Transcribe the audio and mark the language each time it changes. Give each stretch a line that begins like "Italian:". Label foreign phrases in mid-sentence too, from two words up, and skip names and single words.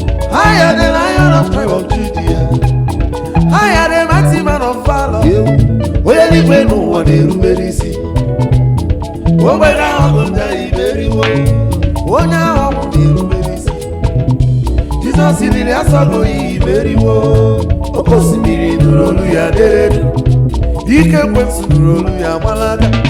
English: Higher than Lion of tribe of Judah. Higher than mighty man of valor.
Igbo: Onye eluigwe n'ụwa na-erubere isi. O nwere ahụ bụ ndị anyị meriwo. Onye ahụ bụ na-erubere isi. Jizọs riri asọgo ya imeriwo. Oke osimiri nụrụ olu ya dere du. Ike ekwensu nụrụ olu ya gbalaga.